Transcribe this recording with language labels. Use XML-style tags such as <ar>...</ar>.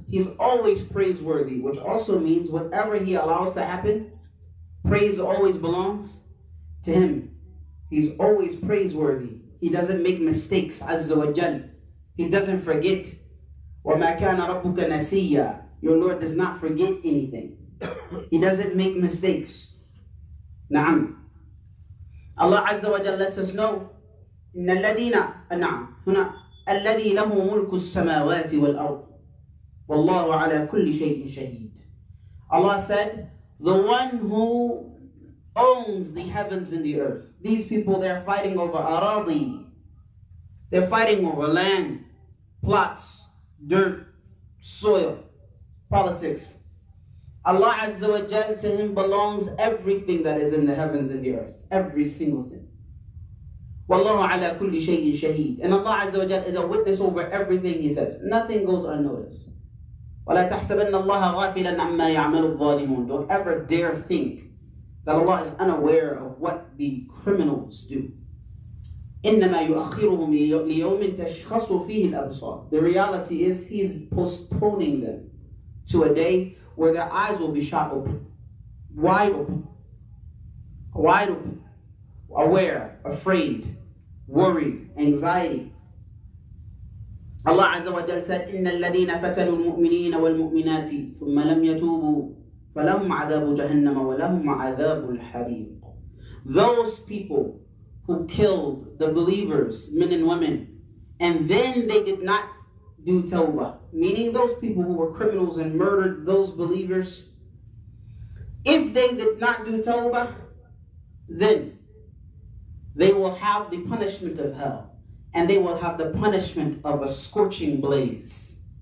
<en>He's always praiseworthy, which also means whatever He allows to happen, praise always belongs to Him. He's always praiseworthy. He doesn't make mistakes, Azza wa Jal. He doesn't forget.</en> <ar>وَمَا كَانَ رَبُّكَ نَسِيًّا.</ar> <en>Your Lord does not forget anything. He doesn't make mistakes.</en> <ar>Na'am.</ar> <en>Allah Azza wa Jal lets us know,</en> <ar>إِنَّ الَّذِينَ نعم هنا الذي له ملك السماوات والأرض والله على كل شيء شهيد.</ar> <en>Allah said, the one who owns the heavens and the earth. These people, they're fighting over aradi. They're fighting over land, plots, dirt, soil, politics. Allah Azza wa Jal, to Him belongs everything that is in the heavens and the earth. Every single thing.</en> <ar>Wallahu ala kulli shay'in shaheed.</ar> <en>And Allah Azza wa Jal is a witness over everything He says. Nothing goes unnoticed.</en> <ar>وَلَا تَحْسَبَنَّ اللَّهَ غَافِلًا عَمَّا يَعْمَلُ الظَّالِمُونَ.</ar> <en>Don't ever dare think that Allah is unaware of what the criminals do.</en> <ar>إِنَّمَا يُؤَخِّرُهُمْ لِيَوْمٍ تَشْخَصُ فِيهِ الْأَبْصَارُ.</ar> <en>The reality is He's postponing them to a day where their eyes will be shot open. Wide open. Wide open. Aware, afraid, worried, anxiety. Allah Azza wa Jalla said,</en> <ar>إِنَّ الَّذِينَ فَتَنُوا الْمُؤْمِنِينَ وَالْمُؤْمِنَاتِ ثُمَّ لَمْ يَتُوبُوا فَلَهُمْ عَذَابُ جَهَنَّمَ وَلَهُمْ عَذَابُ الْحَرِيقِ.</ar> <en>Those people who killed the believers, men and women, and then they did not do tawbah, meaning those people who were criminals and murdered those believers, If they did not do tawbah, then they will have the punishment of hell, and they will have the punishment of a scorching blaze.</en>